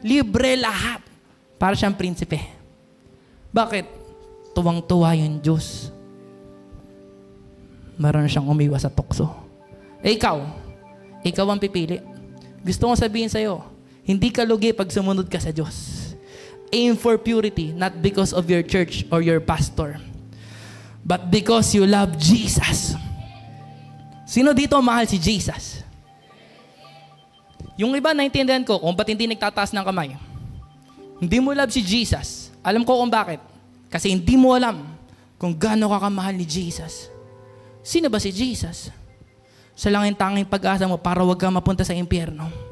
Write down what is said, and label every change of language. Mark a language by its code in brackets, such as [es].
[tl] Libre lahat. Para siyang prinsipe. Bakit? Tuwang-tuwa yung Diyos. Meron siyang umiwas sa tukso. Ikaw ang pipili. Gusto kong sabihin sa'yo, hindi ka lugi pag sumunod ka sa Diyos. [en] Aim for purity, not because of your church or your pastor, but because you love Jesus. [tl] Sino dito mahal si Jesus? Yung iba, naintindihan ko kung ba't hindi nagtataas ng kamay. Hindi mo love si Jesus. Alam ko kung bakit. Kasi hindi mo alam kung gaano ka kamahal ni Jesus. Sino ba si Jesus? Siya lang yung tanging pag-asa mo para wag ka mapunta sa impyerno.